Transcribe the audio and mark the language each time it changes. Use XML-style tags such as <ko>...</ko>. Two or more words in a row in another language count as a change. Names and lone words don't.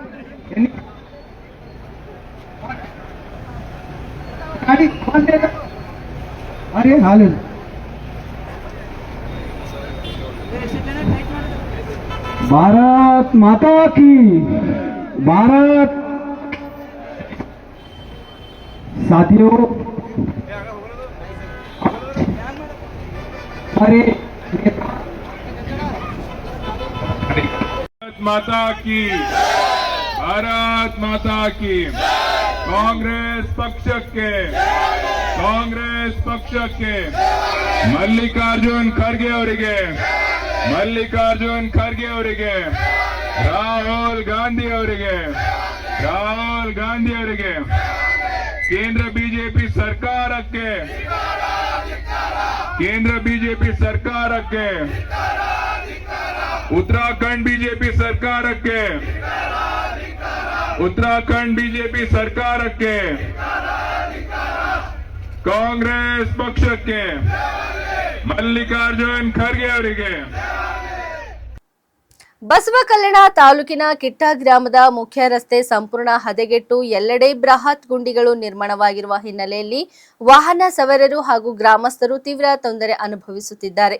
<hi>अरे हालु भारत माता की, भारत साथियों, अरे भारत माता की, भारत माता की.</hi> <kn>ಕಾಂಗ್ರೆಸ್ ಪಕ್ಷಕ್ಕೆ, ಕಾಂಗ್ರೆಸ್ ಪಕ್ಷಕ್ಕೆ, ಮಲ್ಲಿಕಾರ್ಜುನ್ ಖರ್ಗೆ ಅವರಿಗೆ, ಮಲ್ಲಿಕಾರ್ಜುನ್ ಖರ್ಗೆ ಅವರಿಗೆ, ರಾಹುಲ್ ಗಾಂಧಿ ಅವರಿಗೆ, ರಾಹುಲ್ ಗಾಂಧಿ ಅವರಿಗೆ, ಕೇಂದ್ರ ಬಿಜೆಪಿ ಸರ್ಕಾರಕ್ಕೆ, ಕೇಂದ್ರ ಬಿಜೆಪಿ ಸರ್ಕಾರಕ್ಕೆ,</kn> <hi>उत्तराखंड बीजेपी सरकार के</hi> <kn>ಉತ್ತರಾಖಂಡ್ ಬಿಜೆಪಿ ಸರ್ಕಾರಕ್ಕೆ, ಕಾಂಗ್ರೆಸ್ ಪಕ್ಷಕ್ಕೆ, ಮಲ್ಲಿಕಾರ್ಜುನ್ ಖರ್ಗೆ ಅವರಿಗೆ. ಬಸವಕಲ್ಯಾಣ ತಾಲೂಕಿನ ಕಿಟ್ಟ ಗ್ರಾಮದ ಮುಖ್ಯ ರಸ್ತೆ ಸಂಪೂರ್ಣ ಹದಗೆಟ್ಟು ಎಲ್ಲೆಡೆ ಬೃಹತ್ ಗುಂಡಿಗಳು ನಿರ್ಮಾಣವಾಗಿರುವ ಹಿನ್ನೆಲೆಯಲ್ಲಿ ವಾಹನ ಸವಾರರು ಹಾಗೂ ಗ್ರಾಮಸ್ಥರು ತೀವ್ರ ತೊಂದರೆ ಅನುಭವಿಸುತ್ತಿದ್ದಾರೆ.</kn>